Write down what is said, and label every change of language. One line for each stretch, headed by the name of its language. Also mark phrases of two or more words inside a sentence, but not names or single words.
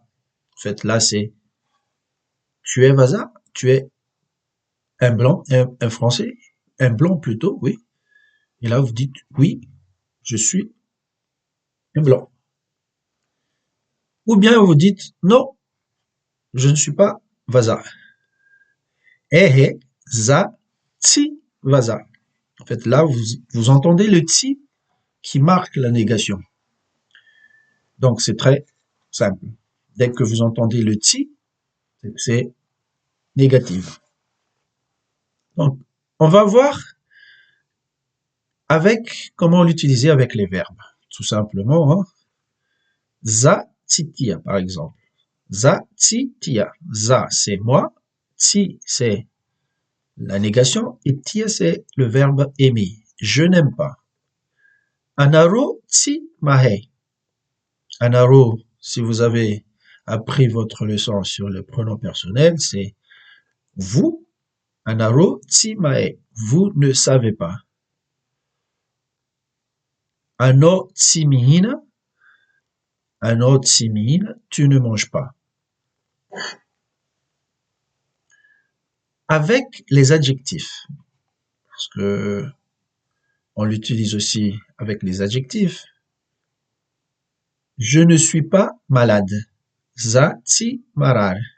French: En fait, là, c'est tu es vaza, tu es un blanc, un français, un blanc plutôt, oui. Et là, vous dites oui, je suis un blanc. Ou bien vous dites non, je ne suis pas vaza.
Malagasy: Ehe, za, tsi, vaza.
French: En fait, là, vous entendez le tsi qui marque la négation. Donc, c'est très simple. Dès que vous entendez le tsi, c'est négatif. Donc, on va voir avec comment l'utiliser avec les verbes. Tout simplement, hein.
Malagasy: Za, titia,
French: par exemple.
Malagasy: Za, titia. Za,
French: c'est moi. Ti, c'est la négation. Et tia, c'est le verbe aimer. Je n'aime pas.
Malagasy: Anaro, ti, mahe. Anaro,
French: si vous avez appris votre leçon sur le pronom personnel, c'est vous.
Malagasy: Anaro, ti, mahe.
French: Vous ne savez pas.
Malagasy: Ano, ti, mihina. Ano, ti, mihina.
French: Tu ne manges pas. Avec les adjectifs, parce que on l'utilise aussi avec les adjectifs. Je ne suis pas malade.
Malagasy: Za, ti, marar.